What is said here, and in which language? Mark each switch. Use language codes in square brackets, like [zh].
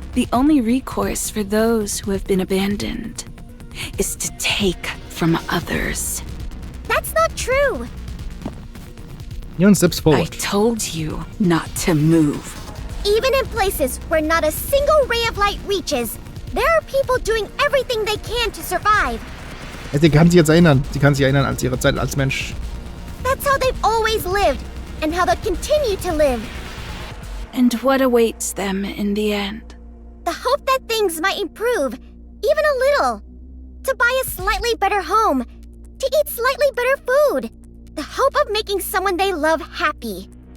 [en] The only recourse for those who have been abandoned is to take from others. That's not true. Neon steps I forward. told you not to move. Even in places where not a single ray of light reaches, there are people doing everything they can to survive. [de] Sie kann sich jetzt erinnern. Sie kann sich erinnern als ihre Zeit als Mensch. [en] That's how they've always lived, and how they'll continue to live. And what awaits them in the end? The hope that things might improve, even a little. To buy a slightly better home, to eat slightly better food. The hope of making someone they love happy.